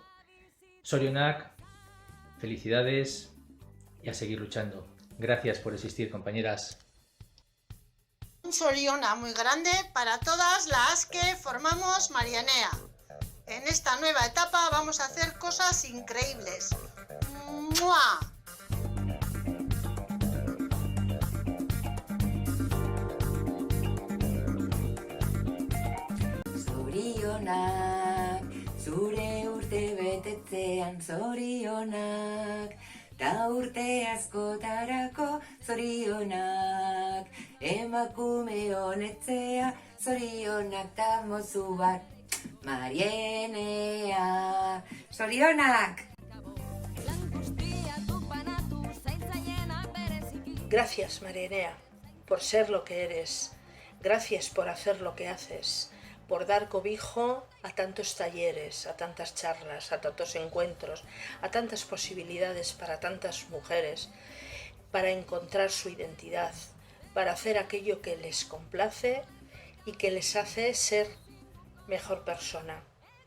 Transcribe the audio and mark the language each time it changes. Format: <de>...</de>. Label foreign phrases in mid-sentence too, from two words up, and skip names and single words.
<es>Zorionak, felicidades y a seguir luchando. Gracias por existir, compañeras. Un Zoriona muy grande para todas las que formamos Marienea. En esta nueva etapa vamos a hacer cosas increíbles. ¡Mua!</es> <eu>Zorionak, zure urte betetzean zorionak, ta urte askotarako zorionak, emakume honetzea zorionak ta mozu bat, Marienea, zorionak!</eu> <es>Gracias, Marienea, por ser lo que eres. Gracias por hacer lo que haces, por dar cobijo a tantos talleres, a tantas charlas, a tantos encuentros, a tantas posibilidades para tantas mujeres, para encontrar su identidad, para hacer aquello que les complace y que les hace ser mejor persona.</es>